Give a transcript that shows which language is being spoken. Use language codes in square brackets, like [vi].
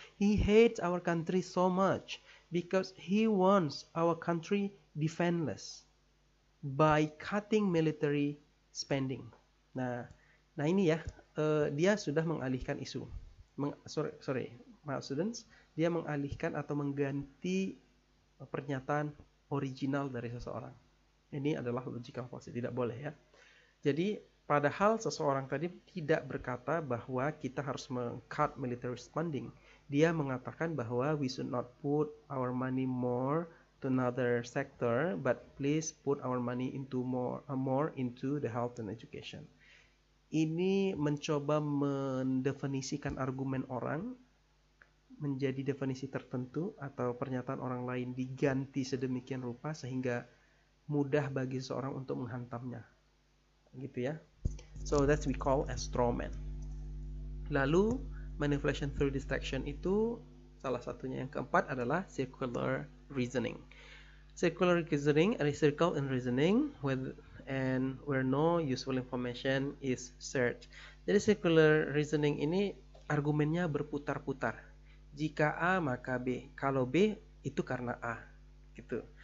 [en] He hates our country so much because he wants our country defenseless by cutting military spending. [id] Nah ini ya, dia sudah mengalihkan isu. Maaf students, dia mengalihkan atau mengganti pernyataan original dari seseorang. Ini adalah logical fallacy, tidak boleh ya. Jadi padahal seseorang tadi tidak berkata bahwa kita harus meng-cut [en] military spending. [id] Dia mengatakan bahwa [en] we should not put our money more to another sector, but please put our money into more into the health and education. [id] Ini mencoba mendefinisikan argumen orang menjadi definisi tertentu atau pernyataan orang lain diganti sedemikian rupa sehingga mudah bagi seseorang untuk menghantamnya. Gitu ya. [en] So that's we call as straw man. [id] Lalu [en] manipulation through distraction [id] itu salah satunya. Yang keempat adalah circular reasoning. [en] Circular reasoning, a circle in reasoning where no useful information is shared. [id] Jadi circular reasoning ini argumennya berputar-putar. Jika A maka B, kalau B itu karena A, gitu.